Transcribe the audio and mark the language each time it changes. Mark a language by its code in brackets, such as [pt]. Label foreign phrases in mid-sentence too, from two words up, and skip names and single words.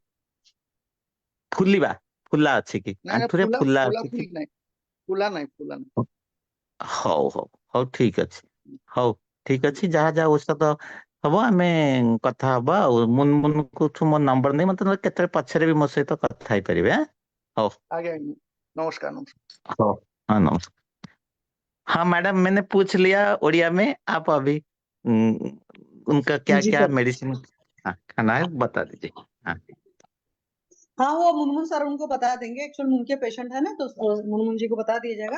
[or] ଫୁଲିବା, ଫୁଲା ଅଛି କି ନାଇଁ ନାଇଁ, ଆଣ୍ଠୁରେ? ଫୁଲା ଫୁଲା ଫୁଲା ଅଛି କି? ଫୁଲି ନାହିଁ, ଫୁଲା ନାହିଁ, ଫୁଲା ନାହିଁ। ହଉ ହଉ ହଉ, ଠିକ ଅଛି। ହଉ ଠିକ ଅଛି, ଯାହା ଯାହା ଔଷଧ ହବ ଆମେ କଥା ହବା। ଆଉ ମୁନମୁନକୁ ମୋ ନମ୍ବର ନେଇ ମତେ ନହେଲେ କେତେବେଳେ ପଛରେ ବି ମୋ ସହିତ କଥା ହେଇପାରିବେ। ହଉ [hi] आगे आगे नमस्कार नमस्कार। हौ, हाँ नमस्कार। हाँ मैडम, मैंने पूछ लिया उड़िया में। आप अभी उनका क्या जी क्या सर। मेडिसिन खाना है बता दीजिए। हाँ हाँ वो मुनमुन सर उनको बता देंगे, एक्चुअली उनके पेशेंट है ना, तो मुनमुन जी को बता दिया जाएगा।